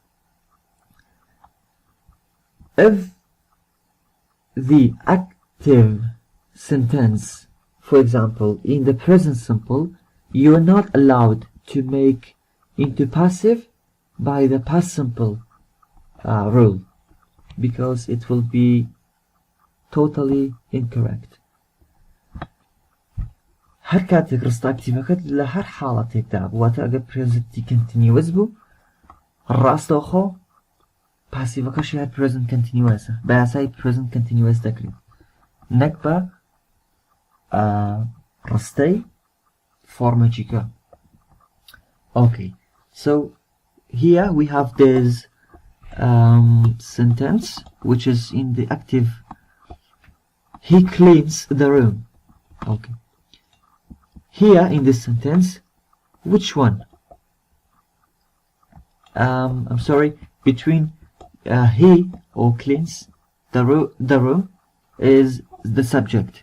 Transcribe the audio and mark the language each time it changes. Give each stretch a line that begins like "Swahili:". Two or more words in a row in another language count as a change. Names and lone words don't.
English: If the active sentence, for example in the present simple, you are not allowed to make into passive by the past simple rule because it will be totally incorrect.
Central Kurdish: هەر کاتێک ڕستە ئەکتیڤەکەت لە هەر حاڵەتێکدا واتە ئەگەر
English: present continuous
Central Kurdish: بوو ڕاستەوخۆ پاسیڤەکەش هەر
English: present continuous
Central Kurdish: بە یاسای
English: present continuous
Central Kurdish: دەکرێت نەک بە ڕستەی فۆرمەچیکە.
English: Okay, so here we have this sentence which is in the active. He cleans the room. Okay. here in this sentence, which one? I'm sorry, between he or cleans the room is the subject.